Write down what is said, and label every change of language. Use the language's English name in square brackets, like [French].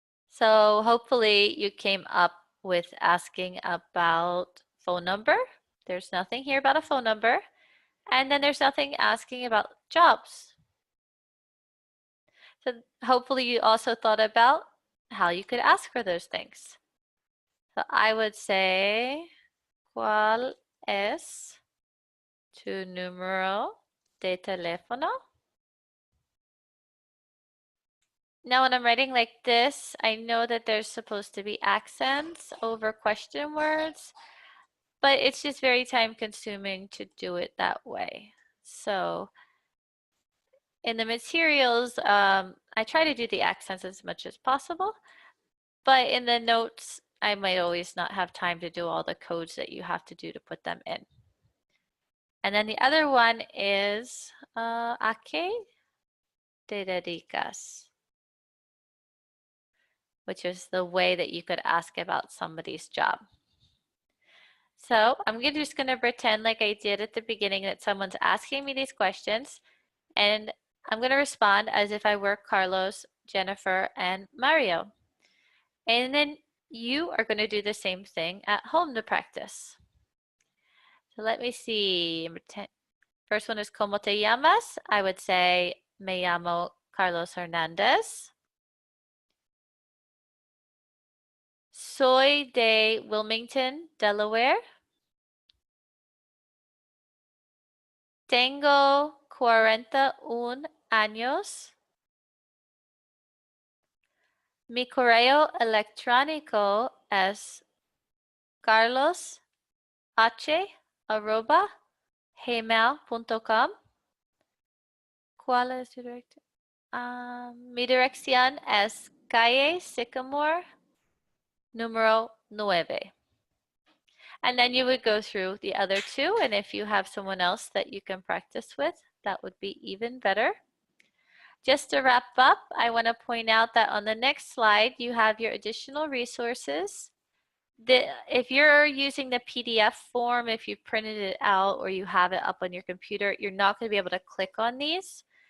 [English] So hopefully you came up with asking about phone number. There's nothing here about a phone number. And then there's nothing asking about jobs. So hopefully you also thought about how you could ask for those things. So I would say, [Spanish] ¿cuál es tu número de teléfono? [English] Now when I'm writing like this, I know that there's supposed to be accents over question words, but it's just very time consuming to do it that way. So in the materials, I try to do the accents as much as possible, but in the notes, I might always not have time to do all the codes that you have to do to put them in. And then the other one is, [Spanish] ¿a qué te dedicas? [English] Which is the way that you could ask about somebody's job. So I'm just going to pretend like I did at the beginning that someone's asking me these questions, and I'm going to respond as if I were Carlos, Jennifer, and Mario. And then you are going to do the same thing at home to practice. So let me see. First one is [Spanish] ¿Cómo te llamas? [English] I would say [Spanish] me llamo [English] Carlos Hernández. [Spanish] Soy de Wilmington, Delaware. Tengo 41 años. Mi correo electrónico es carlosh@gmail.com. ¿Cuál es tu dirección? Mi dirección es calle Sycamore, número 9. [English] And then you would go through the other 2, and if you have someone else that you can practice with, that would be even better. Just to wrap up, I want to point out that on the next slide, you have your additional resources. If you're using the PDF form, if you printed it out or you have it up on your computer, you're not going to be able to click on these.